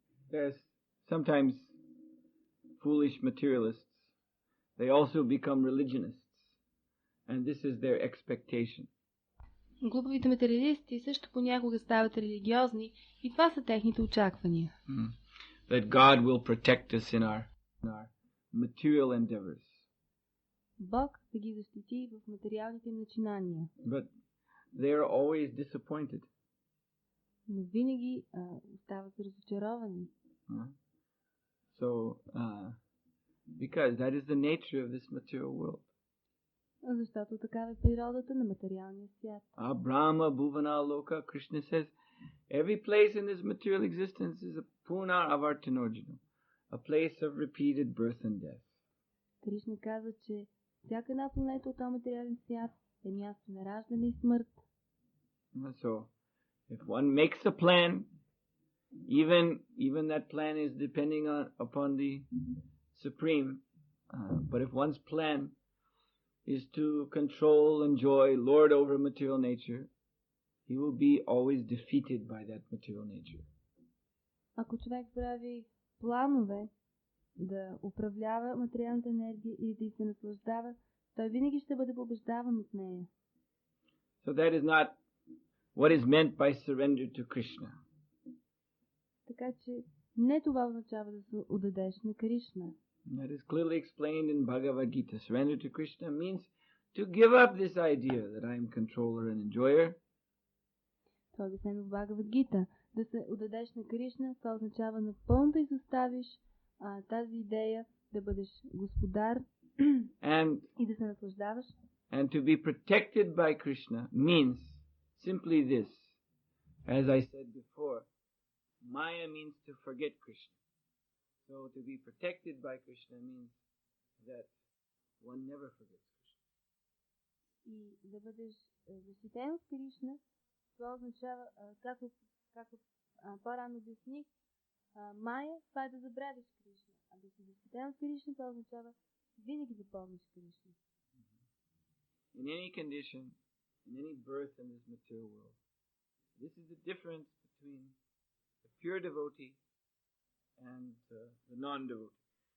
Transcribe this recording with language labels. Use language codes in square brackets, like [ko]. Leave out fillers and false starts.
[en] There's sometimes foolish materialists. They also become religionists. And this is their expectation. [bg] Глупавите материалисти също понякога стават религиозни и това са техните очаквания. [en] That God will protect us in our material endeavors. [bg] Бог да ги защити в материалните им начинания. [en] But they are always disappointed. [bg] Но винаги остават разочаровани. [en] So, because that is the nature of this material world. [bg] Защото такава е природата на материалния свят. [en] Brahma, Bhuvana, Loka, Krishna says, every place in this material existence is a puna avartanojana, a place of repeated birth and death. [bg] Кришна казва, че всяка една планета от този материален свят е място на раждане и смърт. [en] So, if one makes a plan, even that plan is depending upon the Supreme, but if one's plan is to control, enjoy, lord over material nature, he will be always defeated by that material nature. [bg] Ако човек прави планове да управлява материалната енергия или да се наслаждава, той винаги ще бъде побеждаван от нея. [en] So that is not what is meant by surrender to Krishna. [bg] Така че Не това означава да се отдадеш на Кришна. [en] That is clearly explained in Bhagavad Gita. Surrender to Krishna means to give up this idea that I am controller and enjoyer. [bg] Това е обяснено в Бхагавад Гита. Да се отдадеш на Кришна, това означава напълно да изоставиш тази идея да бъдеш господар и да се наслаждаваш. [en] And to be protected by Krishna means simply this. As I said before, Maya means to forget Krishna. So to be protected by Krishna means that one never forgets Krishna. [bg] И да бъдеш защитен от Кришна, това означава, както по-рано обясних, Майя, това е да забравиш Кришна. А да си защитен от Кришна, това означава винаги да помниш Кришна. [en] In any condition, in any birth in this material world, this is the difference between the pure devotee and the non-devotee.